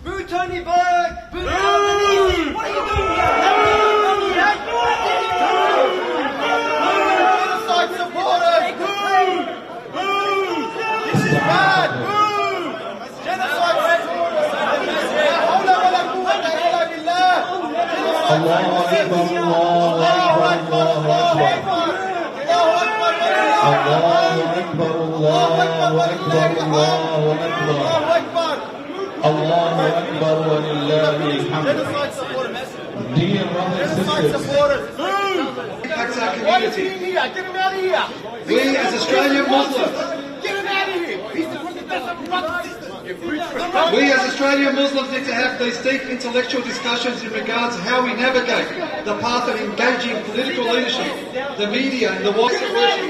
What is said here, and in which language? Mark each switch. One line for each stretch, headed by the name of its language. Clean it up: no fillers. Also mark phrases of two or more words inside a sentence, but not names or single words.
English: Tony Burke! Boo Albanese! What are you doing here? Genocide supporters! This is bad! Genocide supporters!
Arabic: الله أكبر، الله أكبر، الله أكبر. الله أكبر، الله أكبر، الله أكبر. الله أكبر ولله الحمد.
English: Dear brothers and sisters, why is he in here? Get him out of here! We as Australian Muslims, Get him out of here! He's the we as Australian Muslims need to have these deep intellectual discussions in regards to how we navigate the path of engaging political leadership, the media and the wider worship.